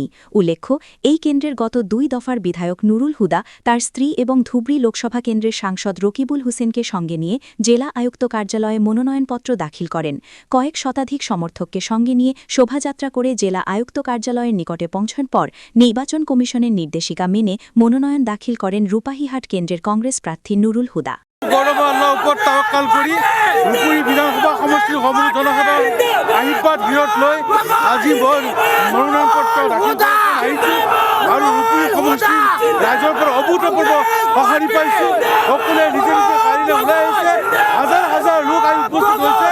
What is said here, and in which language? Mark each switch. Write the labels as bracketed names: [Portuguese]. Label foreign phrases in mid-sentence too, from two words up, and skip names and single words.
[Bangla] উল্লেখ্য, এই কেন্দ্রের গত ২ দফার বিধায়ক নুরুল হুদা তার স্ত্রী এবং ধুবড়ী লোকসভা কেন্দ্রের সাংসদ রকিবুল হোসেনকে সঙ্গে নিয়ে জেলা আয়ুক্ত কার্যালয়ে মনোনয়নপত্র দাখিল করেন। কয়েক শতাধিক সমর্থককে সঙ্গে নিয়ে শোভাযাত্রা করে জেলা আয়ুক্ত কার্যালয়ের নিকটে পৌঁছান পর নির্বাচন কমিশনের নির্দেশিকা মেনে মনোনয়ন দাখিল করেন রূপাহীহাট কেন্দ্রের কংগ্রেস প্রার্থী নুরুল হুদা। [Assamese] গৌরব আল্লাহর উপর তাওয়াক্কাল করি রূপহী বিধানসভা সমষ্টিৰ সমূহ জনসাধাৰণ আশীৰ্বাদ বিৰত লৈ আজি মই মনোনয়ন পত্ৰ দাখিল কৰি আহিছোঁ আৰু ৰূপহী সমষ্টিৰ ৰাইজৰ পৰা অভূতপূৰ্ব সঁহাৰি পাইছোঁ। সকলোৱে নিজে নিজে গাড়ীলৈ ওলাই আহিছে, হাজাৰ হাজাৰ লোক আহি উপস্থিত হৈছে।